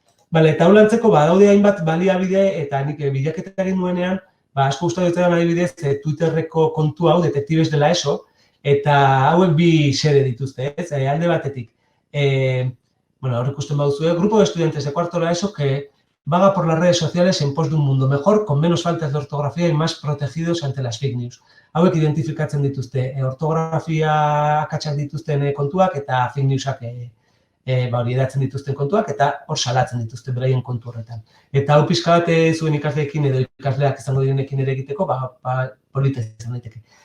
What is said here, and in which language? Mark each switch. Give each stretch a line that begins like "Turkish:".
Basque: Bale, eta ulantzeko, daude hainbat baliabide, eta nik bilaketa egin nuenean, asko gustatu dut adibidez, Twitterreko kontu hau, Detektibes dela ESO, eta hauek bi xede dituzte, ez?
Spanish: Alde batetik, hor ikusten baduzue, grupo de estudiantes de cuarto la ESO que vaga por las redes sociales en pos de un mundo mejor, con menos faltas de ortografía y más protegidos ante las fake news.
Basque: Hauek identifikatzen dituzte, ortografia akatsak dituzten kontuak eta fake newsak hori edatzen dituzten kontuak, eta hor salatzen dituzten beraien kontu horretan. Eta hau pixka bat zuen ikasleekin edo ikasleak izango direnekin ere egiteko, polita izan daiteke.